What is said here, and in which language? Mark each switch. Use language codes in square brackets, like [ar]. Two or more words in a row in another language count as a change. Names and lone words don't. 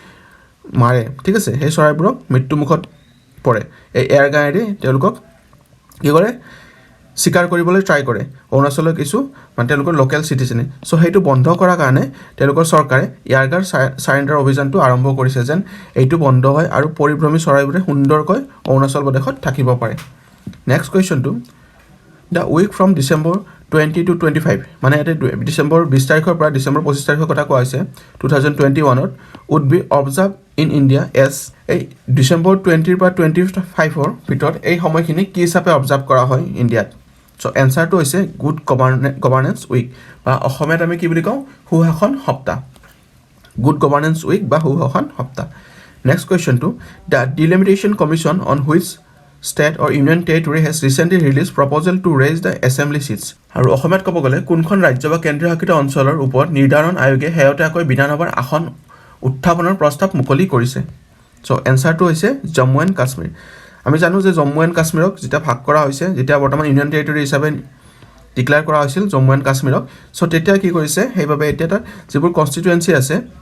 [as] মাৰে ঠিক আছে সেই চৰাইবোৰক মৃত্যুমুখত পৰে এই এয়াৰ গানেৰে তেওঁলোকক কি কৰে শিকাৰ কৰিবলৈ ট্ৰাই কৰে অৰুণাচলৰ কিছু মানে তেওঁলোকৰ লোকেল চিটিজেনে চ' সেইটো বন্ধ কৰাৰ কাৰণে তেওঁলোকৰ চৰকাৰে এয়াৰ গান সাৰেণ্ডাৰ অভিযানটো আৰম্ভ কৰিছে যেন এইটো বন্ধ হয় আৰু পৰিভ্ৰমী চৰাইবোৰে সুন্দৰকৈ অৰুণাচল প্ৰদেশত থাকিব পাৰে নেক্সট কুৱেশ্যনটো [en] the week from December 20 to 25 [as] মানে এটা ডিসেম্বৰ 20 তাৰিখৰ পৰা ডিসেম্বৰ 25 তাৰিখৰ কথা কোৱা হৈছে [en] 2021 would be observed in India as [as] এই ডিসেম্বৰ 20 পৰা 25 ৰ ভিতৰত এই সময়খিনি কি হিচাপে অবজাৰ্ভ কৰা হয় ইণ্ডিয়াত সো এনসাৰটো হৈছে [en] good governance week [as] বা অসমীয়াত আমি কি বুলি কওঁ সুশাসন সপ্তাহ [en] good governance week [as] বা সুশাসন সপ্তাহ নেক্সট কুৱেশ্যনটো [en] the delimitation commission on which state or union territory has recently released proposal to raise the assembly seats [as] আৰু অসমত ক'ব গ'লে কোনখন ৰাজ্য বা কেন্দ্ৰীয় শাসিত অঞ্চলৰ ওপৰত নিৰ্ধাৰণ আয়োগে হেয়তাকৈ বিধানসভাৰ আসন উত্থাপনৰ প্ৰস্তাৱ মুকলি কৰিছে সো এনসাৰটো হৈছে জম্মু এণ্ড কাশ্মীৰ আমি জানো যে জম্মু এণ্ড কাশ্মীৰক যেটা ভাগ কৰা হৈছে যেটা বৰ্তমান [en] union territory [as] হিচাপে ডিক্লেয়াৰ কৰা হৈছিল জম্মু এণ্ড কাশ্মীৰক সো তেতিয়া কি কৰিছে সেইভাবে এতিয়া তাত যিবোৰ কনষ্টিটুৱেন্সি আছে